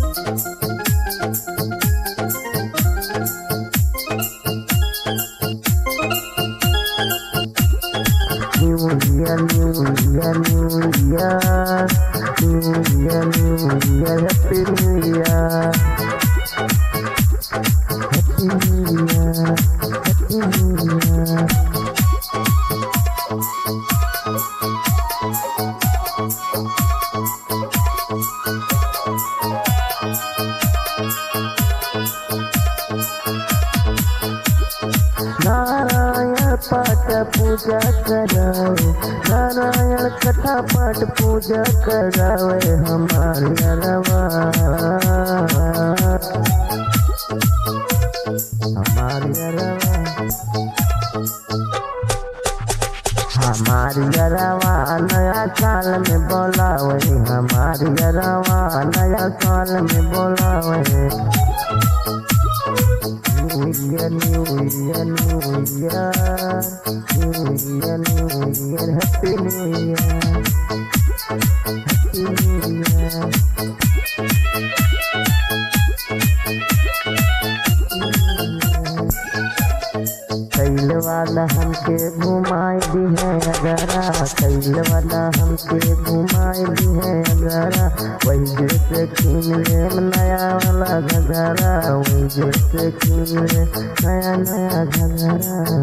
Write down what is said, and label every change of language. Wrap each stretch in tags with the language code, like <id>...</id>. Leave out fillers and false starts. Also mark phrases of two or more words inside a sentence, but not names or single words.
<en>New Year, New Year, New Year, New Year, New Year, Happy New Year, Happy New Year, Happy New Year.</en> <bho>नारायण पाठ पूजा करावे, नारायण कथा पाठ पूजा करावे हमारे अरवा, हमारे अरवा, हमारी अरवा नया साल में बोलावे, हमारी अरवा नया साल में बोलावे।</bho> <en>New Year, New Year, New Year, New Year, New Year, Happy New Year, Happy New Year.</en> <bho>कैलवाला हमके घुमाई दी है अगरा, कैलवाला हमके घुमाई दी है अगरा, वही जैसे कीन ले नया वाला घगरा, वही जैसे कीन ले नया नया घगरा।</bho>